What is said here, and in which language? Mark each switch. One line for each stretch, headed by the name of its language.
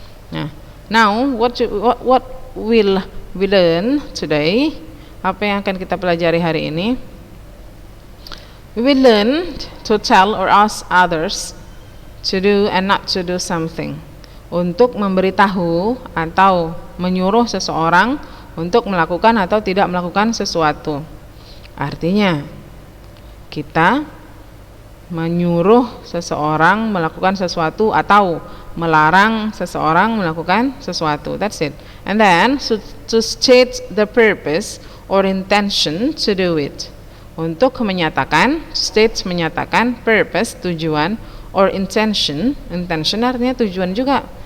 English: Nah, now what will we learn today?
Indonesian: Apa yang akan kita pelajari hari ini?
English: We will learn to tell or ask others to do and not to do something.
Indonesian: Untuk memberitahu atau menyuruh seseorang untuk melakukan atau tidak melakukan sesuatu. Artinya kita menyuruh seseorang melakukan sesuatu atau melarang seseorang melakukan sesuatu.
English: That's it. And then to state the purpose or intention to do it.
Indonesian: Untuk menyatakan, state menyatakan, purpose tujuan, or intention artinya tujuan juga.